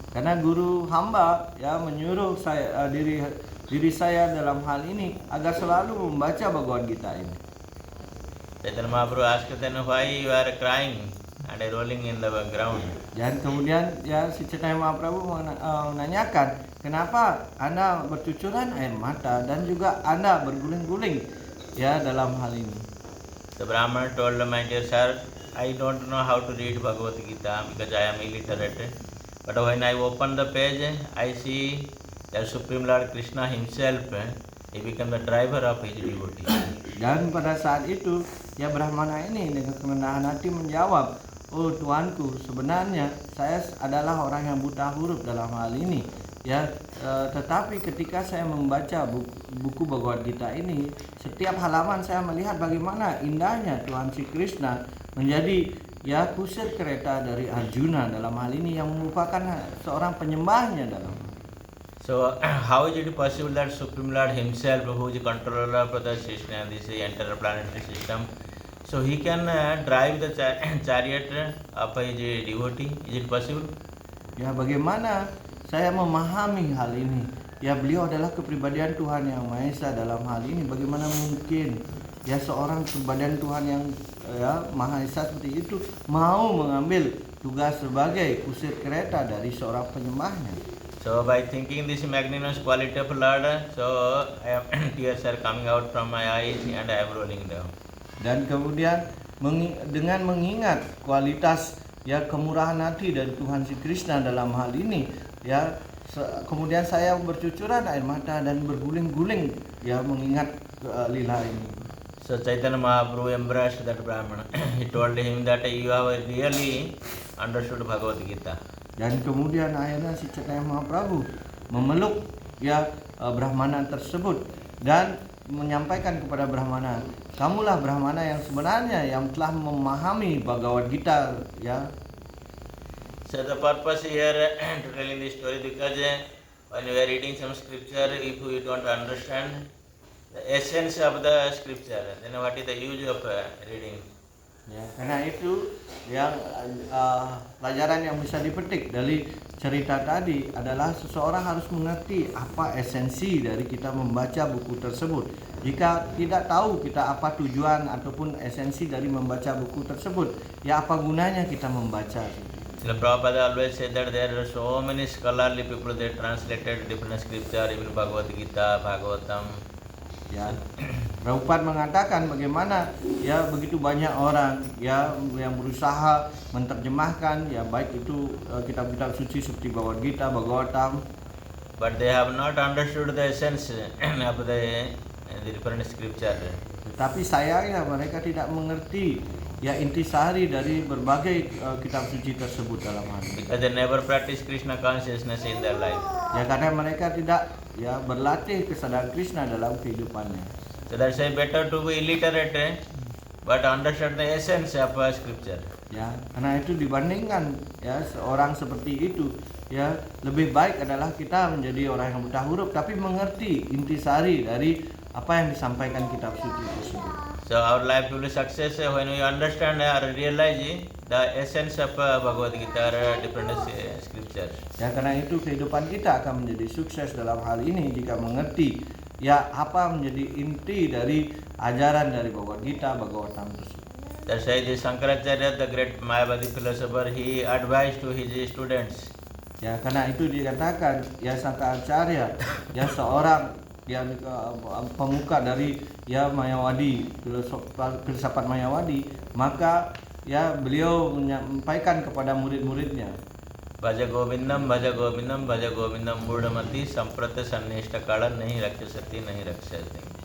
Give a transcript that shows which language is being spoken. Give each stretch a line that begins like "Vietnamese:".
Indonesian: Karena guru hamba ya menyuruh saya diri saya dalam hal ini agar selalu membaca Bhagavad Gita ini.
English: Chaitanya Mahaprabhu asked then why you are crying and rolling in the ground.
Indonesian: Dan kemudian ya si Chaitanya Mahaprabhu menanyakan, kenapa Anda bercucuran air mata dan juga Anda berguling-guling ya dalam hal ini.
English: The Brahmana told my dear sir, I don't know how to read Bhagavad Gita because I am illiterate. But when I open the page, I see that Supreme Lord Krishna himself, he became the driver of his devotee.
Indonesian: Dan pada saat itu ya Brahmana ini dengan kerendahan hati menjawab, oh Tuanku, sebenarnya saya adalah orang yang buta huruf dalam hal ini. Ya, tetapi ketika saya membaca buku Bhagavad Gita ini, setiap halaman saya melihat bagaimana indahnya Tuhan si Krishna menjadi ya kusir kereta dari Arjuna dalam hal ini yang merupakan seorang penyembahnya dalam.
English: So how is it possible that Supreme Lord himself, who is the controller of the system, this interplanetary system, so he can drive the chariot of his devotee? Is it possible?
Indonesian: Ya, bagaimana saya memahami hal ini? Ya, beliau adalah kepribadian Tuhan yang Maha Esa dalam hal ini. Bagaimana mungkin ya seorang kepribadian Tuhan yang ya Maha Esa seperti itu mau mengambil tugas sebagai kusir kereta dari seorang penyembahnya?
English: So by thinking this magnanimous quality of Lord, so tears are coming out from my eyes and I am rolling down.
Indonesian: Dan kemudian dengan mengingat kualitas ya kemurahan hati dari Tuhan si Krishna dalam hal ini ya kemudian saya bercucuran air mata dan berguling-guling ya mengingat lila ini.
English: So Chaitanya Mahaprabhu embraced that Brahmana. He told him that you have really understood Bhagavad Gita.
Indonesian: Dan kemudian akhirnya si Chaitanya Mahaprabhu memeluk ya Brahmana tersebut dan menyampaikan kepada Brahmana, kamulah Brahmana yang sebenarnya yang telah memahami Bhagavad Gita ya.
English: So the purpose here to telling this story because when you are reading some scripture, if you don't understand the essence of the scripture, then what is the use of reading?
Indonesian: Ya, karena itu yang pelajaran yang bisa dipetik dari cerita tadi adalah seseorang harus mengerti apa esensi dari kita membaca buku tersebut. Jika tidak tahu kita apa tujuan ataupun esensi dari membaca buku tersebut, ya apa gunanya kita membaca?
English: Srila Prabhupada always said that there are so many scholarly people that translated different scripture, even Bhagavad Gita, Bhagavatam.
Indonesian: Ya, Prabhupada mengatakan bagaimana ya begitu banyak orang ya yang berusaha menerjemahkan ya baik itu kitab-kitab suci seperti Bhagavad Gita, Bhagavatam,
English: But they have not understood the essence of the different scripture.
Indonesian: Tetapi sayangnya mereka tidak mengerti ya intisari dari berbagai kitab suci tersebut dalam hal ini.
English: Because they never practice Krishna consciousness in their life.
Indonesian: Ya karena mereka tidak ya berlatih kesadaran Krishna dalam kehidupannya.
English: So that's why better to be illiterate but understand the essence of scripture.
Indonesian: Ya, karena itu dibandingkan ya seorang seperti itu ya lebih baik adalah kita menjadi orang yang buta huruf tapi mengerti intisari dari apa yang disampaikan kitab suci tersebut.
English: So our life will be success when we understand or realize the essence of Bhagavad Gita or different scriptures.
Indonesian: Ya karena itu kehidupan kita akan menjadi sukses dalam hal ini jika mengerti ya apa menjadi inti dari ajaran dari Bhagavad Gita, Bhagavatam tersebut.
English: That's why the Shankaracharya, the great Mayavadi philosopher, he advised to his students.
Indonesian: Ya karena itu dikatakan ya Shankaracharya ya seorang yang pemuka dari ya Mayawadi, filsafat Mayawadi, maka ya beliau menyampaikan kepada murid-muridnya,
Sanskrit: Bhaja Govindam, Bhaja Govindam, Bhaja Govindam Murdamati Samprata Sannishta Kala Nahi Rakshasati Nahi Rakshasati.